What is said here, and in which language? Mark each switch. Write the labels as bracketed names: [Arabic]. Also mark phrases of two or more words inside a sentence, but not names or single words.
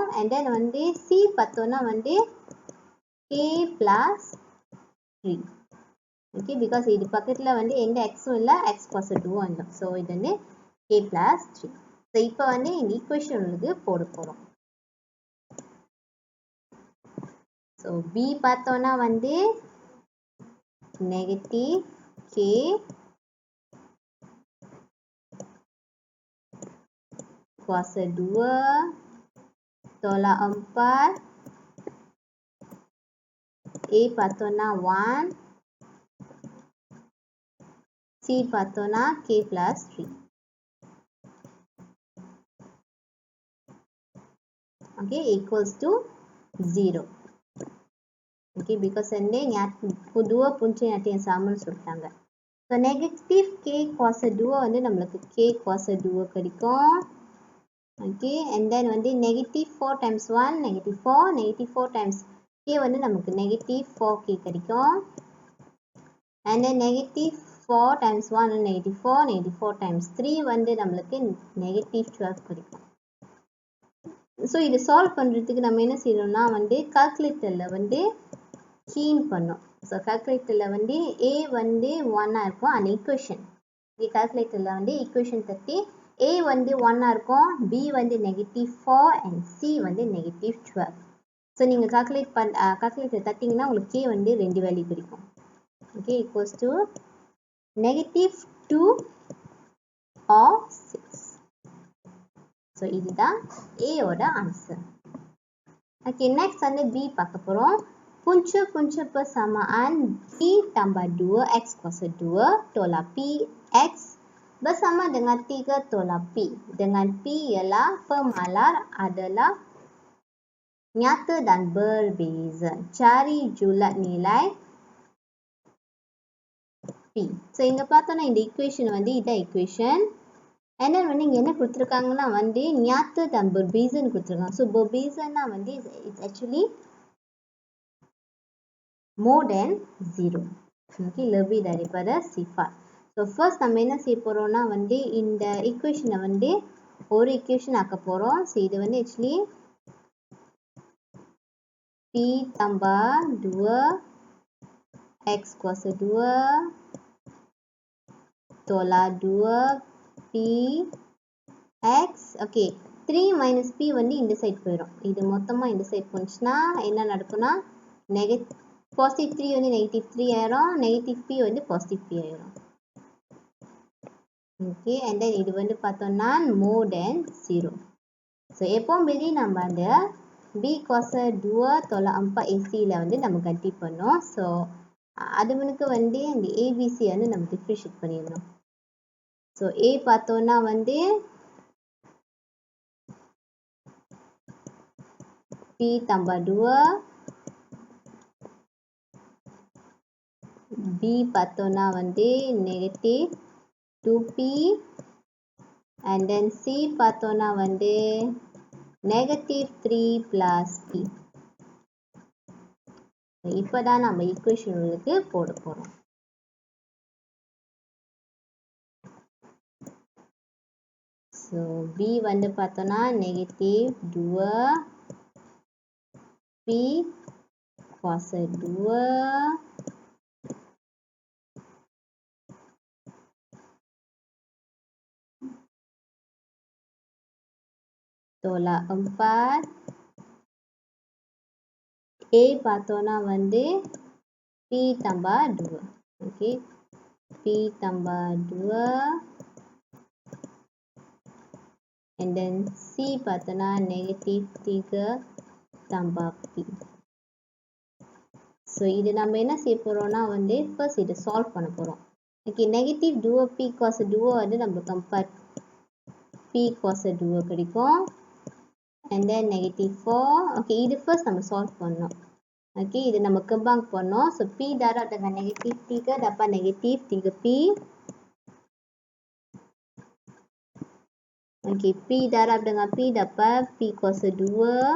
[English] and then [Tamil] வந்து C பார்த்தோன்னா வந்து K plus 3. [English] okay because [Tamil] இது பக்கத்தில் வந்து எந்த எக்ஸும் இல்லை, [Malay] x kuasa 2 [Tamil] இல்லை. ஸோ இது வந்து K plus 3. ஸோ இப்போ வந்து இந்த ஈக்குவேஷன் உங்களுக்கு போட போகிறோம். ஸோ B பார்த்தோன்னா வந்து [Malay] negatif K kuasa 2 tolak 4 [Tamil] A பார்த்தோன்னா 1 C பார்த்தோன்னா K plus 3. [English] Okay, equals to 0. Okay, because [Malay] வந்து dua punca nyata yang sama சொல்லிட்டாங்க. [English] So negative [Malay] K kuasa 2 [Tamil] வந்து நம்மளுக்கு [Malay] K kuasa 2 [Tamil] கிடைக்கும். [English] Okay, and then வந்து negative 4 times 1 negative 4 times K [Tamil] வந்து நமக்கு [English] negative 4K கிடைக்கும். And then negative 4 times 1 negative 4 times 3 [Tamil] வந்து நம்மளுக்கு [English] negative 12 கிடைக்கும். [Tamil] ஸோ இது சால்வ் பண்ணுறதுக்கு நம்ம என்ன செய்யணும்னா வந்து கால்குலேட்டரில் வந்து கீன் பண்ணோம். ஸோ கால்குலேட்டரில் வந்து A வந்து 1 இருக்கும் அந்த ஈக்குவேஷன். கால்குலேட்டரில் வந்து ஈக்குவேஷன் தட்டி A வந்து 1 இருக்கும், B வந்து -4 and C வந்து -12. ஸோ நீங்கள் கால்குலேட்டர் தட்டிங்கன்னா உங்களுக்கு K வந்து 2 வேல்யூ கிடைக்கும். [English] okay equals to -2 or 6. [Tamil] ஸோ இதுதான் A ஓட ஆன்சர். [English] Okay, next [Tamil] வந்து B பார்க்க போறோம். [Malay] Punca-punca persamaan B tambah 2x kuasa 2 tolak P x bersama dengan 3 tolak P. Dengan P ialah pemalar adalah nyata dan berbeza. Cari julat nilai P. [Tamil] So, இங்க பார்த்தோம்னா இந்த equation வந்து இதான் equation. [English] And then [Tamil] வந்து இங்க என்ன கொடுத்திருக்காங்கன்னா வந்து [Malay] nyata dan berbeza [Tamil] ன்னு கொடுத்திருக்காங்க. [English] So, berbeza [Tamil] னா வந்து [English] it's actually more than 0. [Malay] Okay, lebih daripada sifar. [Tamil] So, first நம்ம என்ன செய்ய போறோம்னா வந்து இந்த equation வந்து ஒரு equation ஆக்க போறோம். [Malay] So, [Tamil] இது வந்து [Malay] actually P tambah 2 x kuasa 2 tolak 2 P x. [Tamil] Okay, 3 minus P வந்து இந்த சைடு போயிடும். இது மொத்தமா இந்த சைடு போச்சுன்னா என்ன நடக்கும்னா positive 3 வந்து negative 3 ஆயிரும், negative P வந்து positive P ஆயிரும். Okay, [English] and then [Tamil] இது வந்து பார்த்தோம்னா [English] more than 0. [Tamil] So, எப்பவும் வெளியே நம்ம அந்த [Malay] B kuasa 2 tolak 4 AC [Tamil] ல வந்து நம்ம கட்டி பண்ணோம். So, அதுவனுக்கு வந்து அந்த ABC வந்து நம்ம differentiate பண்ணிடணும். So, A பார்த்தோம்னா வந்து [Malay] P tambah 2, [Tamil] B பார்த்தோம்னா வந்து [English] negative 2P, and then [Tamil] C பார்த்தோம்னா வந்து [English] negative 3 plus P. [Tamil] இப்போதான் நம்ம ஈக்குவேஷனுக்கு போட போறோம். [Malay] So, B [Tamil] வந்து பார்த்தோம்னா [Malay] negative 2 P kuasa 2 tolak 4. [Tamil] A பார்த்தோம்னா வந்து [Malay] P tambah 2. Okay, P tambah 2. [English] And then [Malay] C பார்த்தோம்னா negative 3 tambah P. [Tamil] So, இது நம்ம என்ன செய்ய போறோம்னா வந்து first இதை solve பண்ண போறோம். Okay, negative [Malay] 2P kuasa 2 [Tamil] வந்து நம்ம கம்பேர் [Malay] P kuasa 2 [Tamil] கிடைக்கும். [English] And then negative 4. [Tamil] Okay, இது first நம்ம solve பண்ணோம். Okay, இது நம்ம kembang பண்ணோம். So, [Malay] P darab dengan negative 3 dapat negative 3P. Okay, P darab dengan P dapat P kuasa 2.